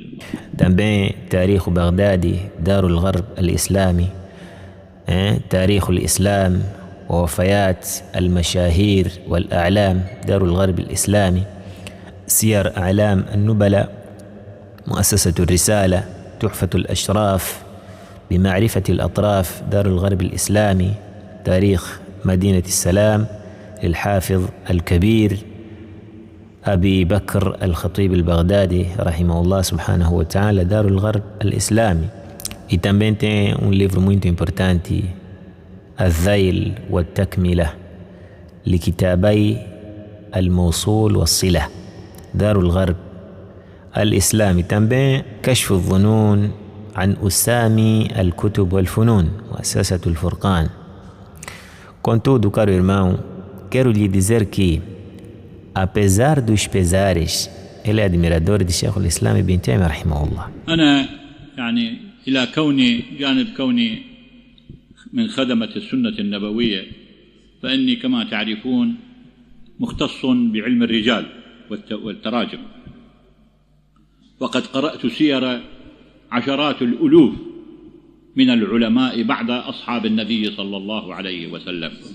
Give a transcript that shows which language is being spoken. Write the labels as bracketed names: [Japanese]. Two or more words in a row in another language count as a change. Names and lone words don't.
[Arabic] Também تاريخ بغدادي دار الغرب الإسلامي، تاريخ الإسلام ووفيات المشاهير والأعلام دار الغرب الإسلامي، سير أعلام النبلاء مؤسسة الرسالة، تحفة الأشراف بمعرفة الأطراف دار الغرب الإسلامي، تاريخ مدينة السلام للحافظ الكبير أبي بكر الخطيب البغدادي رحمه الله سبحانه وتعالى دار الغرب الإسلامي. [Portuguese] E também tem livro muito importante, [Arabic] الذيل والتكملة لكتابي الموصول والصلة دار الغرب الإسلامي. também كشف الظنون عن أسامي الكتب والفنون مؤسسة الفرقان. [Portuguese] Contudo, caro irmão, quero lhe dizer que, apesar dos pesares, ele é admirador de Sheikh al-Islam ibn Taymiyyah rahimahullah. [Arabic] أنا يعني إلى كوني جانب كوني من خدمة السنة النبوية، فإني كما تعرفون مختص بعلم الرجال والتراجم، وقد قرأت سير عشرات الألوف من العلماء بعد أصحاب النبي صلى الله عليه وسلم،